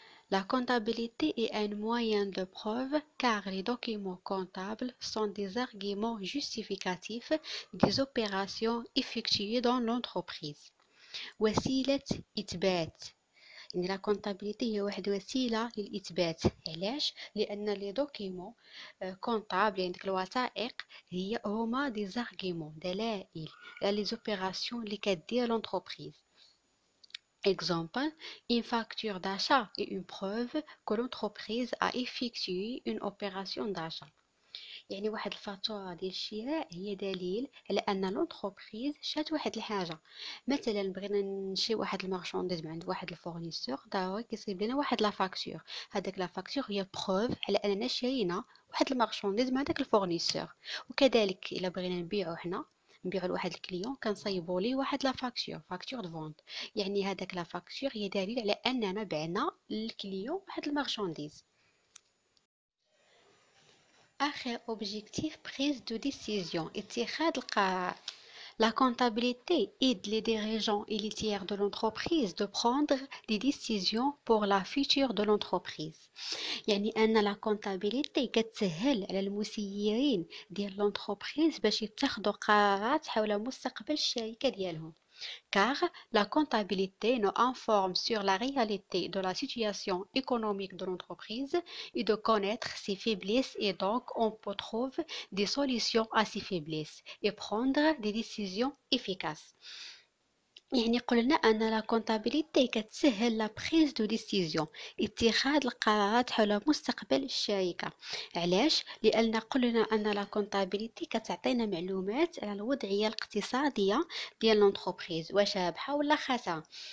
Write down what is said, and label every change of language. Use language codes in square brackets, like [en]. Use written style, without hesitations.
[fr] La comptabilité est un moyen de preuve car les documents comptables sont des arguments justificatifs des opérations effectuées dans l'entreprise. [ar] وسيلة إثبات. يعني لا كونتابيليتي هي واحد وسيلة للإثبات. علاش؟ لأن لي دوكيمون كونطابل يعني ديك الوثائق هما دي زارغيمون دلائل على لي زوبيراسيون اللي كدير لونتربريز. [fr] Exemple, une facture d'achat est une preuve que l'entreprise a effectué une opération d'achat. [ar] يعني واحد الفاتورة ديال الشراء هي دليل على ان لونتربريز شات واحد الحاجة. مثلا بغينا نشري واحد المارشانديز من عند واحد الفورنيسور، ضروري كيصيب لنا واحد لا فاكتور. هذاك لا فاكتور هي بروف على اننا شرينا واحد المارشانديز مع داك الفورنيسور. وكذلك الا بغينا نبيعو حنا، نبيعو لواحد الكليون، كنصايبو ليه واحد لا فاكتور، فاكتور دو فونت. يعني هذاك لا فاكتور هي دليل على اننا بعنا للكليون واحد المارشانديز. آخر [fr] objectif prise de décision [ar] اتخاذ القرار. [fr] La comptabilité aide les dirigeants et les tiers de l'entreprise de prendre des décisions pour la future de l'entreprise. [ar] يعني أن لا comptabilité كتسهل على المسيرين ديال l'entreprise باش يتخذوا قرارات حول مستقبل الشركة ديالهم. [fr] Car la comptabilité nous informe sur la réalité de la situation économique de l'entreprise et de connaître ses faiblesses, et donc on peut trouver des solutions à ces faiblesses et prendre des décisions efficaces. [ar] يعني قلنا أن لا كونتابيليتي كتسهل لا بريز دو ديسيزيون، اتخاذ القرارات حول مستقبل الشركة. علاش؟ لأن قلنا أن لا كونتابيليتي كتعطينا معلومات على الوضعية الاقتصادية ديال لونتربريز، واش رابحة ولا خاسرة.